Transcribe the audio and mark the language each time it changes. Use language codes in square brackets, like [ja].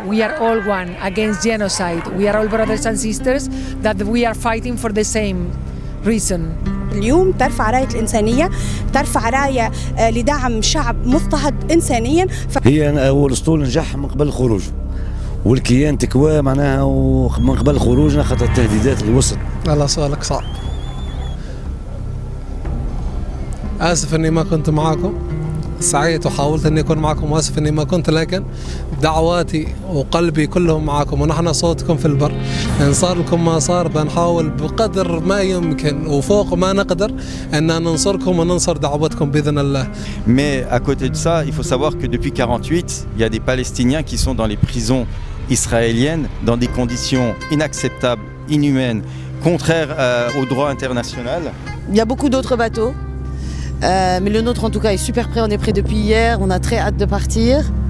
[en] We are all one against genocide. We are all brothers and sisters, that we are fighting for the same reason. [ar] اليوم ترفع راية الإنسانية، ترفع راية لدعم شعب مضطهد إنسانيا. هي هو الأسطول نجح من قبل الخروج، والكيان تكوى معناها من قبل خروجنا خاطر التهديدات اللي وصلت. والله سؤالك صعب. آسف إني ما كنت معاكم، سعيت وحاولت إني أكون معكم، وآسف إني ما كنت، لكن دعواتي وقلبي كلهم معكم، ونحن صوتكم في البر. إن صار لكم ما صار بنحاول بقدر ما يمكن وفوق ما نقدر أن ننصركم وننصر دعوتكم بإذن الله. [fr] Mais à côté de ça, il faut savoir que depuis 1948, il y a des Palestiniens qui sont dans les prisons israéliennes dans des conditions inacceptables, inhumaines, contraires au droit international. Il y a beaucoup d'autres bateaux. Mais le nôtre en tout cas est super prêt, on est prêt depuis hier, on a très hâte de partir.